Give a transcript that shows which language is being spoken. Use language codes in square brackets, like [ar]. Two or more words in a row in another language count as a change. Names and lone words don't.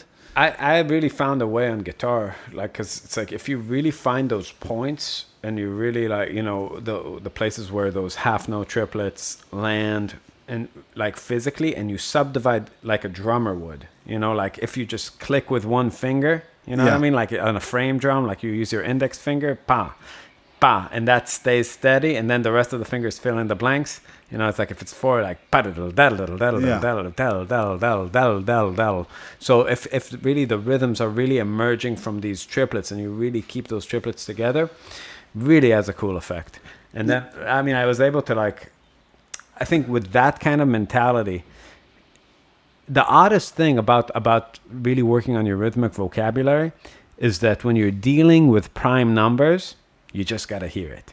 [en] I really found a way on guitar, like, cause it's like if you really find those points and you really like, you know, the places where those half note triplets land and like physically, and you subdivide like a drummer would, you know, like if you just click with one finger, you know what I Yeah. mean? Like on a frame drum, like you use your index finger, pa, pa, and that stays steady, and then the rest of the fingers fill in the blanks. You know, it's like if it's four, like pa-diddle, daddle, daddle, Yeah. daddle, daddle, daddle, daddle, daddle, daddle, daddle. So if really the rhythms are really emerging from these triplets, and you really keep those triplets together, really has a cool effect. And then, I mean, I was able to like, I think with that kind of mentality, the oddest thing about really working on your rhythmic vocabulary is that when you're dealing with prime numbers, you just got to hear it.